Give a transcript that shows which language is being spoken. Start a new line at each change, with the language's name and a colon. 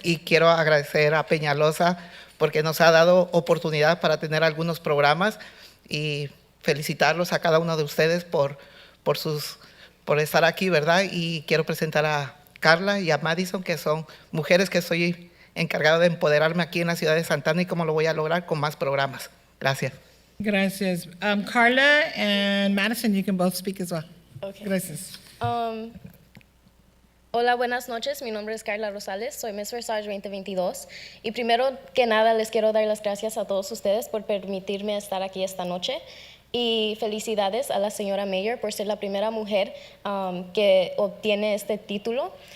Spanish: Y quiero agradecer a Peñalosa porque nos ha dado oportunidad para tener algunos programas, y felicitarlos a cada uno de ustedes por estar aquí, ¿verdad? Y quiero presentar a Carla y a Madison, que son mujeres que soy encargado de empoderarme aquí en la ciudad de Santa Ana, y cómo lo voy a lograr con más programas. Gracias. Gracias.
English: Carla and Madison, you can both speak as well. Okay.
Spanish: Gracias. Hola, buenas noches. Mi nombre es Carla Rosales. Soy Miss Versace 2022. Y primero que nada, les quiero dar las gracias a todos ustedes por permitirme estar aquí esta noche. Y felicidades a la señora Mayor por ser la primera mujer que obtiene este título.